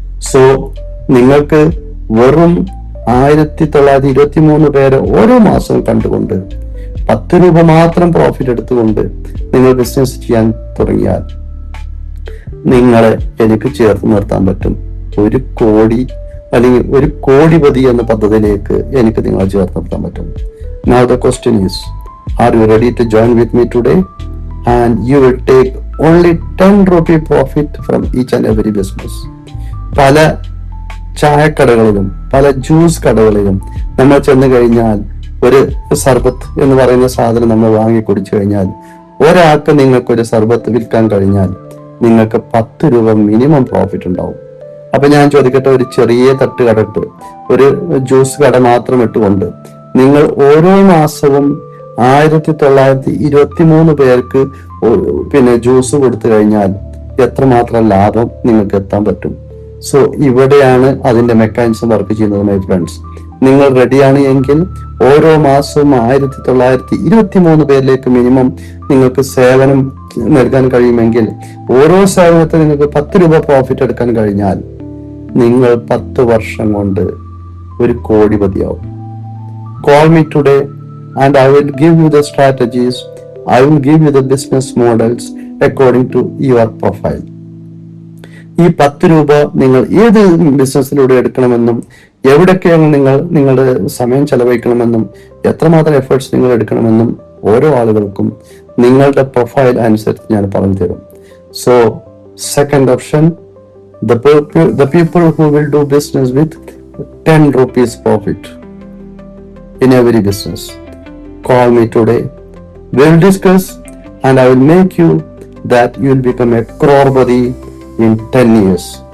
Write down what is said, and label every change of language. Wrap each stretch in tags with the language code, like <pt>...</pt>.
<ml>So നിങ്ങൾക്ക് വെറും 1923 പേരെ ഓരോ മാസവും കണ്ടുകൊണ്ട് 10 രൂപ മാത്രം പ്രോഫിറ്റ് എടുത്തുകൊണ്ട് നിങ്ങൾ ബിസിനസ് ചെയ്യാൻ തുടങ്ങിയാൽ നിങ്ങളെ എനിക്ക് ചേർത്ത് നിർത്താൻ പറ്റും 1 കോടി അല്ലെങ്കിൽ 1 കോടിപതി എന്ന പദ്ധതിയിലേക്ക് എനിക്ക് നിങ്ങളെ ചേർത്ത് നിർത്താൻ പറ്റും.</ml> <en>Now the question is, are you ready to join with me today? And you will take only 10 rupee profit from each and every business.</en> <ml>പല ചായക്കടകളിലും പല ജ്യൂസ് കടകളിലും നമ്മൾ ചെന്ന് കഴിഞ്ഞാൽ ഒരു സർബത്ത് എന്ന് പറയുന്ന സാധനം നമ്മൾ വാങ്ങി കുടിച്ചു കഴിഞ്ഞാൽ ഒരാൾക്ക് നിങ്ങൾക്ക് ഒരു സർബത്ത് വിൽക്കാൻ കഴിഞ്ഞാൽ നിങ്ങൾക്ക് 10 രൂപ മിനിമം പ്രോഫിറ്റ് ഉണ്ടാവും. അപ്പൊ ഞാൻ ചോദിക്കട്ടെ, ഒരു ചെറിയ തട്ടുകടട്ട് ഒരു ജ്യൂസ് കട മാത്രം ഇട്ടുകൊണ്ട് നിങ്ങൾ ഓരോ മാസവും 1923 പേർക്ക് ജ്യൂസ് കൊടുത്തു കഴിഞ്ഞാൽ എത്രമാത്രം ലാഭം നിങ്ങൾക്ക് എത്താൻ പറ്റും? സോ ഇവിടെയാണ് അതിന്റെ മെക്കാനിസം വർക്ക് ചെയ്യുന്നത്</ml> <en>My friends.</en> <ml>നിങ്ങൾ റെഡിയാണ് എങ്കിൽ ഓരോ മാസവും 1923 പേരിലേക്ക് മിനിമം നിങ്ങൾക്ക് സേവനം നൽകാൻ കഴിയുമെങ്കിൽ ഓരോ സേവനത്തിൽ നിങ്ങൾക്ക് 10 രൂപ പ്രോഫിറ്റ് എടുക്കാൻ കഴിഞ്ഞാൽ നിങ്ങൾ 10 വർഷം കൊണ്ട് 1 കോടിപതിയാവും.</ml> <en>Call me today and I will give you the strategies. I will give you the business models according to your profile.</en> <ml>ഈ 10 രൂപ നിങ്ങൾ ഏത് ബിസിനസ്സിലൂടെ എടുക്കണമെന്നും എവിടൊക്കെയാണ് നിങ്ങൾ നിങ്ങളുടെ സമയം ചെലവഴിക്കണമെന്നും എത്രമാത്രം എഫേർട്സ് നിങ്ങൾ എടുക്കണമെന്നും ഓരോ ആളുകൾക്കും നിങ്ങളുടെ പ്രൊഫൈൽ അനുസരിച്ച് ഞാൻ പറഞ്ഞു തരും.</ml> <en>So second option, the people who will do business with 10 rupees profit in every business. Call me today. We will discuss and I will make you that you will become a crorepati in 10 years.</en>